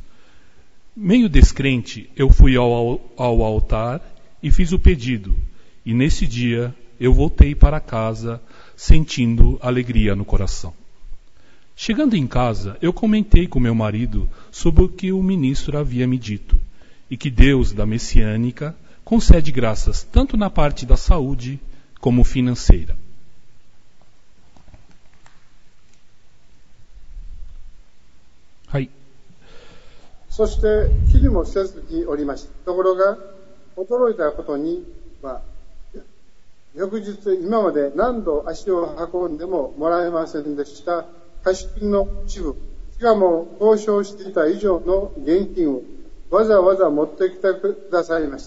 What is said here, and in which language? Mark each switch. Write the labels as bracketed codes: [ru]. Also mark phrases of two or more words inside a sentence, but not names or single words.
[pt] Meio descrente, eu fui ao altar e fiz o pedido, e nesse dia eu voltei para casa sentindo alegria no coração. Chegando em casa, eu comentei com meu marido sobre o que o ministro havia me dito, e que Deus da Messiânica concede graças tanto na parte da saúde como financeira. [ja] はい。そして気にもせずにおりました。ところが驚いたことには、翌日今まで何度足を運んでももらえませんでした貸金の一部、しかも交渉していた以上の現金をわざわざ持ってきてくださいました。